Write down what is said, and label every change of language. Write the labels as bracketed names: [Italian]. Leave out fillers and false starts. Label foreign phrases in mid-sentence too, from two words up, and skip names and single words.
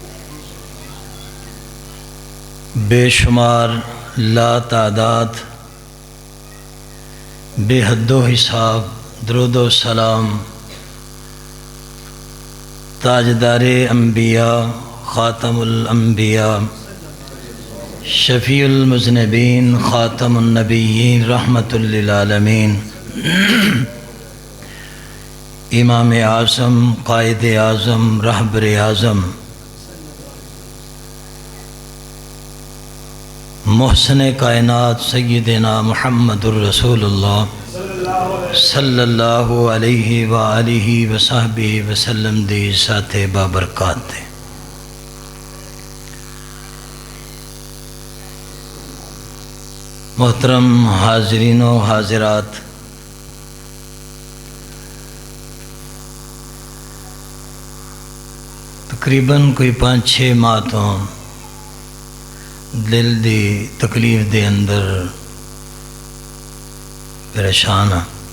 [Urdu] بے شمار لاتعداد بے حد و حساب درود و سلام تاجدارِ انبیا خاتم الانبیا شفیع المذنبین خاتم النبیین رحمۃ للعالمین امامِ اعظم قائدِ اعظم رہبرِ اعظم محسنِ کائنات سیدنا محمد رسول اللہ [Arabic] صلى الله عليه وآله وصحبه وسلم [Punjabi] ਦੀ ਜ਼ਾਤੇ ਬਾਬਰਕਾਤ ਥੇ। ਮੋਹਤਰਮ ਹਾਜ਼ਰੀਨ ਵ ਹਾਜ਼ਿਰਾਤ, ਤਕਰੀਬਨ ਕੋਈ 5-6 ਮਾਹ ਤੋਂ ਦਿਲ ਦੀ ਤਕਲੀਫ਼ ਦੇ ਅੰਦਰ ਪਰੇਸ਼ਾਨ ਹਾਂ।